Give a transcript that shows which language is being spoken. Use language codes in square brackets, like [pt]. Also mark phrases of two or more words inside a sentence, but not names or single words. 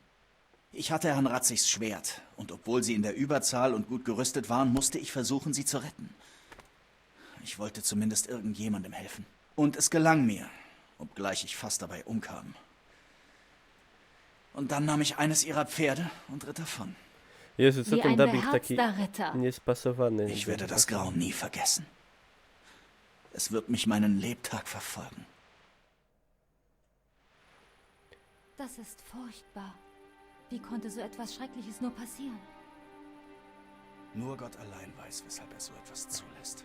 [de] Ich hatte Herrn Ratzigs Schwert, und obwohl sie in der Überzahl und gut gerüstet waren, musste ich versuchen, sie zu retten. Ich wollte zumindest irgendjemandem helfen. Und es gelang mir, obgleich ich fast dabei umkam. Und dann nahm ich eines ihrer Pferde und ritt davon. [pl] Jezu, co [de] Wie [pl] ten [de] ein [pl] dubbing taki [de] beherzter Ritter. [pl] niespasowany. [de] Ich werde das Grauen nie vergessen. Es wird mich meinen Lebtag verfolgen. Das ist furchtbar. Wie konnte so etwas Schreckliches nur passieren? Nur Gott allein weiß, weshalb er so etwas zulässt.